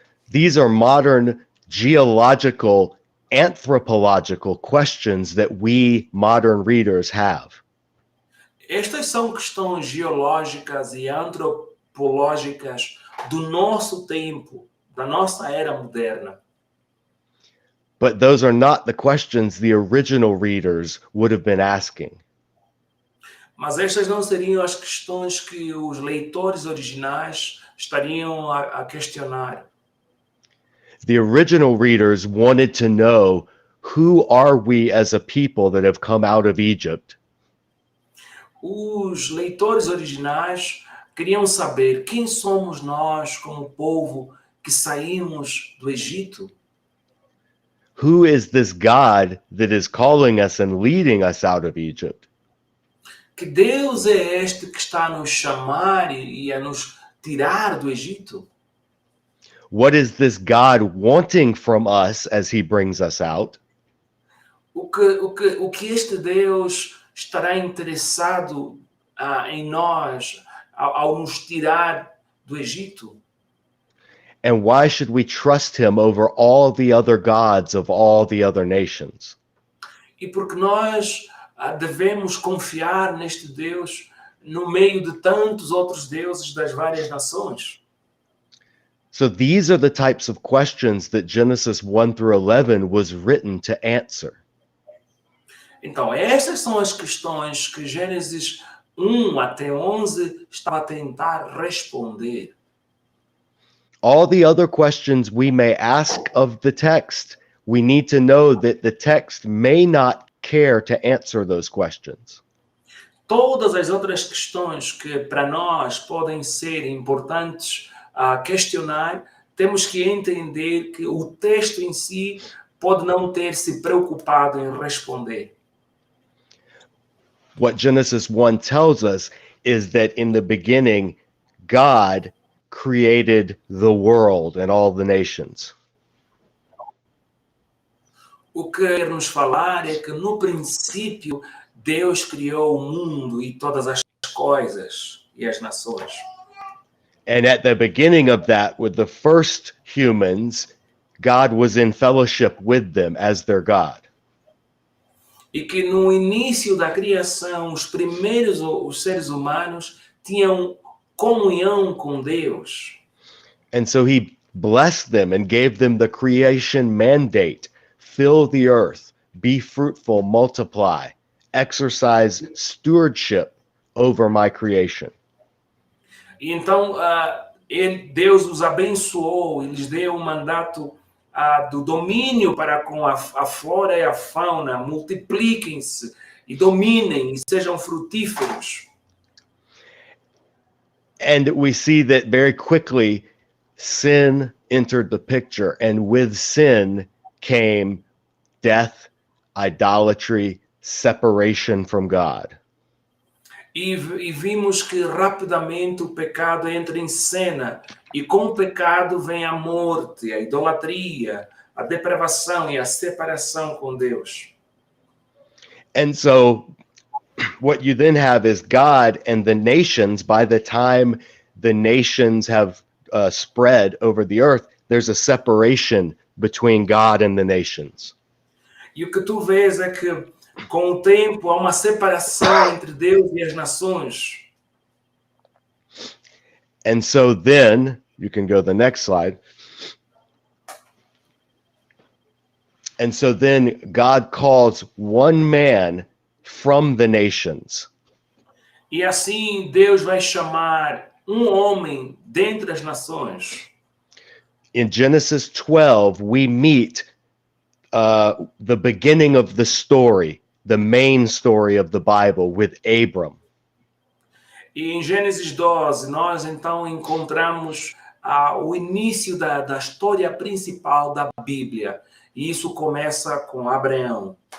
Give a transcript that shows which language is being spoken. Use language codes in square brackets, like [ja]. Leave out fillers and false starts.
[en] These are modern geological, anthropological questions that we modern readers have. [pt] Estas são questões geológicas e antropológicas do nosso tempo, da nossa era moderna. [en] But those are not the questions the original readers would have been asking. [pt] Mas estas não seriam as questões que os leitores originais estariam a questionar. [en] The original readers wanted to know, who are we as a people that have come out of Egypt? [pt] Os leitores originais queriam saber quem somos nós como povo que saímos do Egito. [en] Who is this God that is calling us and leading us out of Egypt? [pt] Que Deus é este que está a nos chamar e a nos tirar do Egito? [en] What is this God wanting from us as he brings us out? [pt] O que este Deus estará interessado em nós ao nos tirar do Egito? [en] And why should we trust him over all the other gods of all the other nations? [pt] E porque nós devemos confiar neste Deus no meio de tantos outros deuses das várias nações? [en] So these are the types of questions that Genesis 1 through 11 was written to answer. [pt] Então, estas são as questões que Gênesis 1 até 11 estava a tentar responder. [en] All the other questions we may ask of the text, we need to know that the text may not care to answer those questions. [pt] Todas as outras questões que para nós podem ser importantes a questionar, temos que entender que o texto em si pode não ter se preocupado em responder. [en] What Genesis 1 tells us is that in the beginning, God created the world and all the nations. [pt] O que quer nos falar é que no princípio Deus criou o mundo e todas as coisas e as nações. [en] And at the beginning of that, with the first humans, God was in fellowship with them as their God. [pt] E que no início da criação, os seres humanos tinham comunhão com Deus. [en] And so he blessed them and gave them the creation mandate: fill the earth, be fruitful, multiply, exercise stewardship over my creation. [pt] E então Deus os abençoou e lhes deu um mandato do domínio para com a flora e a fauna, multipliquem-se e dominem e sejam frutíferos. [en] And we see that very quickly sin entered the picture, and with sin came death, idolatry, separation from God. [pt] E vimos que rapidamente o pecado entra em cena, e com o pecado vem a morte, a idolatria, a depravação e a separação com Deus. [en] And so what you then have is God and the nations. By the time the nations have spread over the earth, there's a separation between God and the nations. [pt] E o que tu vês é que com o tempo há uma separação entre Deus e as nações. [en] And so then, you can go to the next slide. And so then God calls one man from the nations. [pt] E assim Deus vai chamar homem dentre as nações. [en] In Genesis 12, we meet the beginning of the story, the main story of the Bible with Abram. [pt] E em Gênesis 12, nós então encontramos o início da história principal da Bíblia. E isso começa com Abraão.